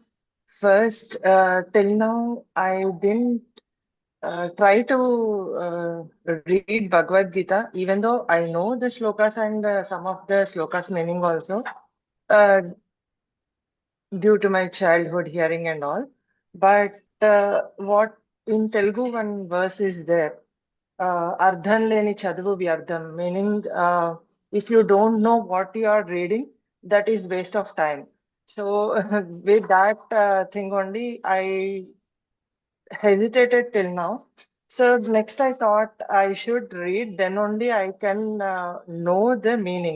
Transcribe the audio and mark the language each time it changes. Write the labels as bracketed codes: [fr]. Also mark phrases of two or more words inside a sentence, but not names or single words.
[en] First, till now, I didn't try to read Bhagavad Gita, even though I know the shlokas and some of the shlokas meaning also, due to my childhood hearing and all. But what in Telugu one verse is there, [te] అర్థం లేని చదువు వ్యర్థం, [en] meaning if you don't know what you are reading, that is waste of time. So with that thing only, I hesitated till now. So next I thought I should read, then only I can know the meaning.